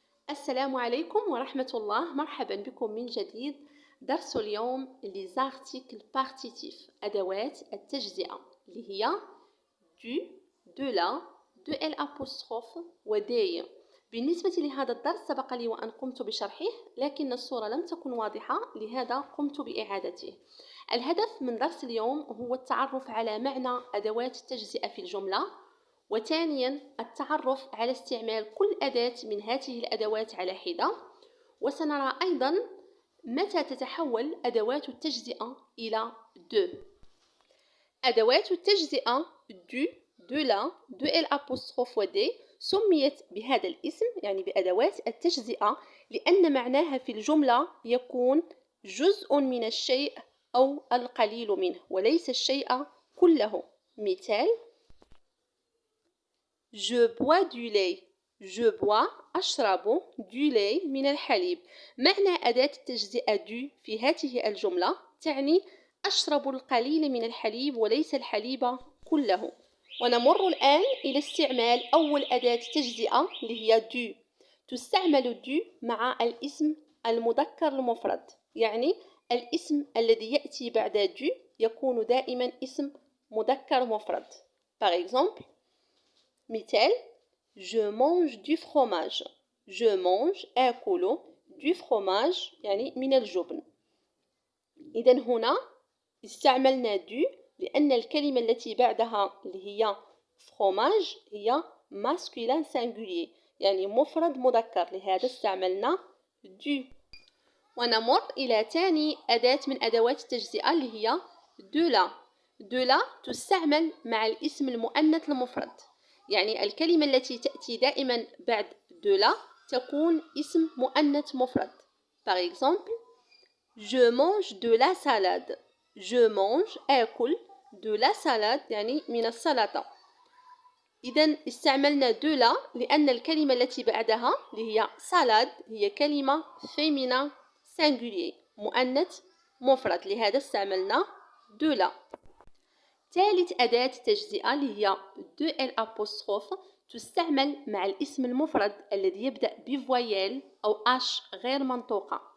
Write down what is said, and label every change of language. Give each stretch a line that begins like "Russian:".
Arabic: السلام عليكم ورحمة الله. مرحبا بكم من جديد. درس اليوم les articles partitifs، أدوات التجزئة اللي هي du، de la، de l'apostrophe و des. بالنسبة لهذا الدرس سبق لي وأن قمت بشرحه، لكن الصورة لم تكن واضحة، لهذا قمت بإعادته. الهدف من درس اليوم هو التعرف على معنى أدوات التجزئة في الجملة، وثانيا التعرف على استعمال كل أداة من هذه الأدوات على حدة، وسنرى أيضا متى تتحول أدوات التجزئة إلى de. أدوات التجزئة du، de la، de l'apostrophe و des سميت بهذا الاسم، يعني بأدوات التجزئة، لأن معناها في الجملة يكون جزء من الشيء أو القليل منه، وليس الشيء كله.
French: مثال: Je bois du lait. Je bois
Arabic: أشرب
French: du lait
Arabic: من الحليب. معنى أداة التجزئة du في هذه الجملة تعني أشرب القليل من الحليب وليس الحليب كله. ونمر الآن إلى استعمال أول أداة تجزئة اللي هي du. تستعمل du مع الاسم المذكر المفرد، يعني الاسم الذي يأتي بعد du يكون دائما اسم مذكر مفرد.
French: Par exemple: مثال: Je mange du fromage. Je mange
Arabic: آكل
French: du fromage
Arabic: يعني من الجبن. إذن هنا استعملنا du لأن الكلمة التي بعدها اللي هي fromage هي
French: masculin singulier،
Arabic: يعني مفرد مذكر، لهذا استعملنا du. ونمر إلى ثاني أداة من أدوات التجزئة اللي هي de la. de la تستعمل مع الاسم المؤنث المفرد، يعني الكلمة التي تأتي دائما بعد de la تكون اسم مؤنث مفرد.
French: Par exemple: Je mange de la salade. Je mange
Arabic: آكل
French: de la salade
Arabic: يعني من السلطة. إذن استعملنا de la لأن الكلمة التي بعدها اللي هي salade هي كلمة
French: féminin singulier،
Arabic: مؤنث مفرد، لهذا استعملنا de la. ثالث أداة تجزئة اللي هي de l'apostrophe تستعمل مع الاسم المفرد الذي يبدأ بفويل أو H غير منطوقة.